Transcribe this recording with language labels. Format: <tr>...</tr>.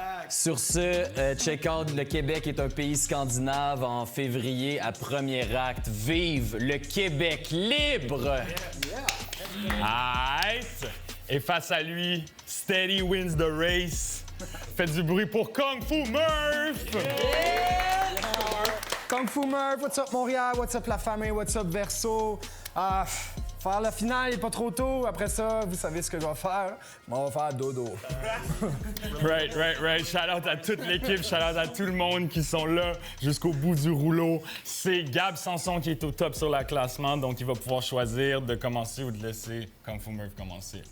<fr>Sur ce, check out, le Québec est un pays scandinave en février à premier acte. Vive le Québec libre! Aight! Et face à lui, Steady wins the race. Faites du bruit pour Kung Fu Murph!</fr> <en>Kung Fu Murph, what's up Montréal, what's up</en> <fr>la famille,</fr> <en>what's up Verso?</en> <fr>Faire la finale, il est pas trop tôt. Après ça, vous savez ce que je vais faire. On va faire dodo.</fr> <en>Right.</en> <fr>Shout out à toute l'équipe, shout out à tout le monde qui sont là jusqu'au bout du rouleau. C'est Gab Sanson qui est au top sur le classement, donc il va pouvoir choisir de commencer ou de laisser Kung Fu Murph commencer.</fr>